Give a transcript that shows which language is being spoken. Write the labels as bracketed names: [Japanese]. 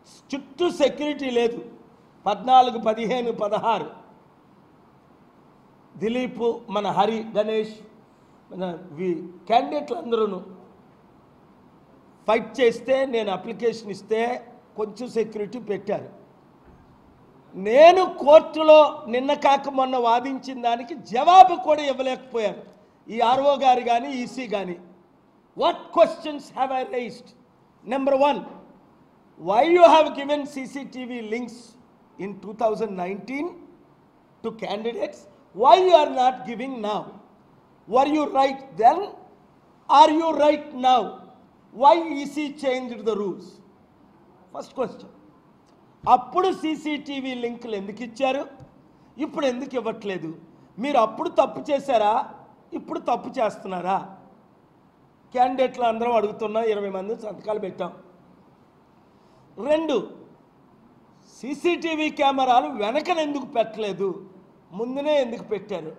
[Telugu] చుట్టూ సెక్యూరిటీ లేదు. 14, 15, 16 దిలీప్, మన హరి, గణేష్, మన క్యాండిడేట్లు అందరూ ఫైట్ చేస్తే, నేను అప్లికేషన్ ఇస్తే కొంచెం సెక్యూరిటీ పెట్టారు. నేను కోర్టులో నిన్న కాక మొన్న వాదించిన దానికి జవాబు కూడా ఇవ్వలేకపోయారు ఈ ఆర్ఓ గారు కానీ ఈసీ కానీ. [English] What questions have I raised? Number 1, why you have given CCTV links in 2019 to candidates? Why you are not giving now? Were you right then? Are you right now? Why EC changed the rules? First question. [Telugu] అప్పుడు CCTV లింకులు ఎందుకు ఇచ్చారు, ఇప్పుడు ఎందుకు ఇవ్వట్లేదు? మీరు అప్పుడు తప్పు చేశారా, ఇప్పుడు తప్పు చేస్తున్నారా? క్యాండిడేట్లు అందరం అడుగుతున్నాం. 20 మంది సంతకాలు పెట్టాం. 2, సీసీటీవీ కెమెరాలు వెనకన ఎందుకు పెట్టలేదు, ముందునే ఎందుకు పెట్టారు?